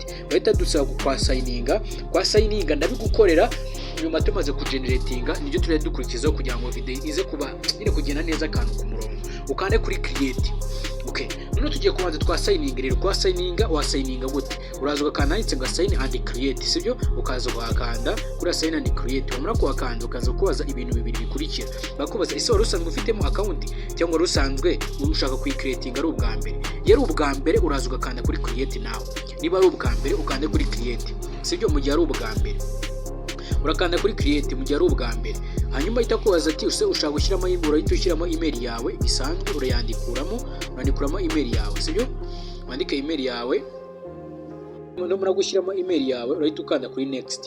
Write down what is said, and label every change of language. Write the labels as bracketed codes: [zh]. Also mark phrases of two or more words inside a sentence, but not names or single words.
[rw] Uhita dusaba kwa signinga ndabigukorera nyuma tumaze kugeneratinga, nibyo turi dukurikizaho kugira ngo video ize kuba iri kugenda neza akantu ku murongo. Ukande kuri create. Okay, none tugiye kubanza twa signing rero. Kwa signinga gute? Uraza ugakanda handitse ngo [en] sign and create, [rw] sibyo? Ukaza ugakanda kuri [en] sign and create. [rw] Wamara kuhakanda ukaza kubaza ibintu bibiri bikurikira. Bakubaza ese wari usanzwe ufitemo account cyangwa wari usanzwe ushaka kuyicreating ari ubwa mbere. Yari ubwa mbere uraza ugakanda kuri [en] create now. [rw] Niba ari ubwa mbere ukande kuri create, sibyo? Mu gihe ari ubwa mbere urakanda kuri create mu gihe ari ubwa mbere. Hanyuma itakubaza ati use ushaka gushyiramo urahita ushyiramo email yawe bisanzwe, urandikuramo email yawe, sibyo? Wandika email yawe, numara gushyiramo email yawe urahita ukanda kuri next.